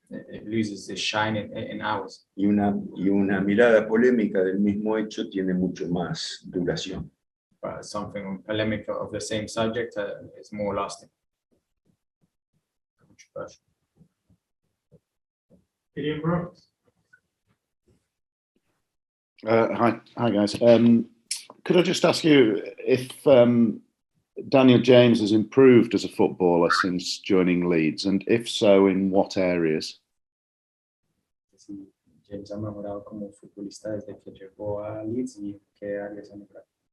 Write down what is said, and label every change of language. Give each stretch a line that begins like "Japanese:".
English: it loses its shine in hours.
Spanish: Y una mirada polémica del mismo hecho tiene mucho más duración.
English: But something polemic of the same subject is more lasting. Gideon Brooks. Hi guys. Could I just ask you if Daniel James has improved as a footballer since joining Leeds, and if so, in what areas?
Spanish: Si James ha mejorado como futbolista desde que llegó a Leeds y qué áreas ha mejorado.